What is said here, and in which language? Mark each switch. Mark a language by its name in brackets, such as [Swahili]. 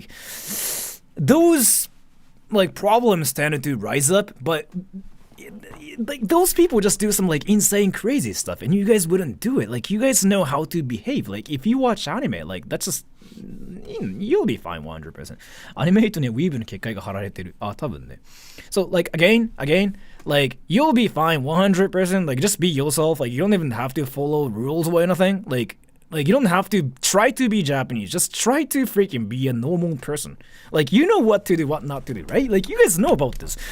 [English] Like, those, like, problems tended to rise up, but... like those people just do some like insane crazy stuff and you guys wouldn't do it. Like you guys know how to behave. Like if you watch anime, like that's just you'll be fine 100%. [Japanese] アニメイトにはウィーブの結界が貼られてる。多分ね。 [English] So like again, like you'll be fine 100%. Like just be yourself. Like you don't even have to follow rules or anything. Like you don't have to try to be Japanese. Just try to freaking be a normal person. Like, you know what to do, what not to do, right? Like, you guys know about this.